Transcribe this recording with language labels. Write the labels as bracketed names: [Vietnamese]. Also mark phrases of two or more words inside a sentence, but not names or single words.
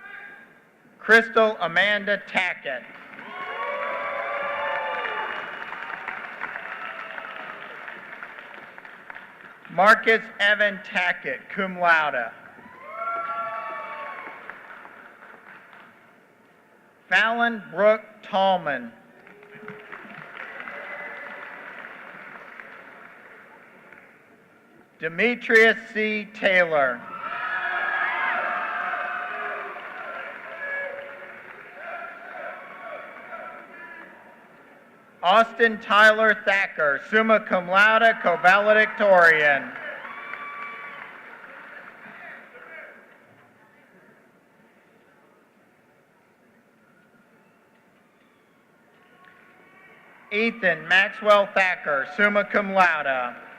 [English] Crystal Amanda Tackett. Marcus Evan Tackett, [Latin] cum laude. [English] Fallon Brooke Tallman. Demetrius C. Taylor. Austin Tyler Thacker, [Latin] summa cum laude, [English] co-valedictorian. Ethan Maxwell Thacker, [Latin] summa cum laude.